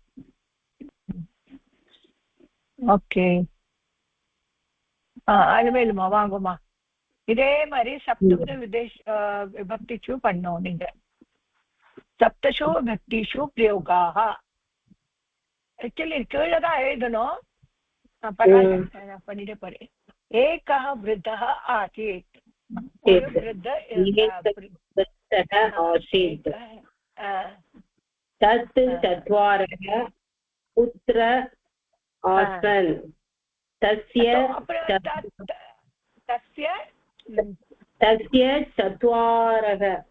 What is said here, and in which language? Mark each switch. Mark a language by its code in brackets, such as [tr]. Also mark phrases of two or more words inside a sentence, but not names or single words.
[ta] ஓகே அல்மேலுமா வாங்குமா. இதே மாதிரி [sa] सप्तसु विभक्तिषु [ta] பண்ணோம். நீங்க [sa] सप्तसु विभक्तिषु [ta] பிரயோகாக ஆக்சுவலி கீழே தான் எழுதணும். பரவாயில்ல பண்ணிட்டு போறேன். [sa] ஏகः वृद्धः आसीत्. तत् चत्वारः पुत्र आसन्. तस्य चत्वारः